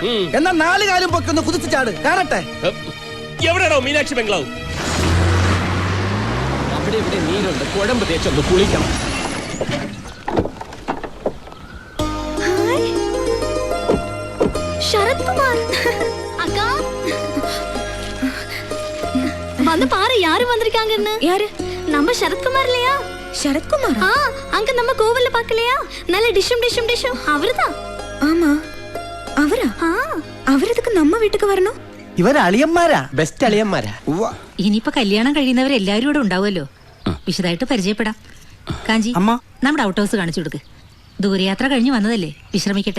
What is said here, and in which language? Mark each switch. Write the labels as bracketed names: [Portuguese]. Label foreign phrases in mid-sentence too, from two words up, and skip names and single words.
[Malayalam] എന്നാ 4 കാലും പൊക്കൊന്ന് കുതിച്ചു ചാട്, കാണട്ടെ. എവിടെയാണോ മീനാക്ഷി ബംഗ്ലാവ്? അവിടെ ഇവിടെ നീരുണ്ട്, കുഴമ്പ് തേച്ചൊന്ന് കുളിക്കണം. [Tamil] ശരത്കുമാർ அக்கா வந்து பாரு யாரு வந்திருக்காங்கன்னு. யாரு? நம்ம சரத்குமார் இல்லையா? [Malayalam] ശരത്കുമാർ? [Tamil] அங்க நம்ம கோவில்ல பார்க்கலையா? நல்ல டிஷும் அவர்தான். [Malayalam] ആമാ, അവരാ? അവരതൊക്കെ നമ്മ വീട്ടിക്ക് വരണോ? ഇവര് അളിയന്മാരാ, ബെസ്റ്റ് അളിയന്മാരാ. ഇനിയിപ്പോ കല്യാണം കഴിയുന്നവരെല്ലാരും ഇവിടെ ഉണ്ടാവുമല്ലോ. വിശദമായിട്ട് പരിചയപ്പെടാം. കാഞ്ചി, അമ്മ. നമ്മുടെ [English] out house [Malayalam] കാണിച്ചു കൊടുക്ക്. ദൂരയാത്ര കഴിഞ്ഞ് വന്നതല്ലേ, വിശ്രമിക്കട്ടെ.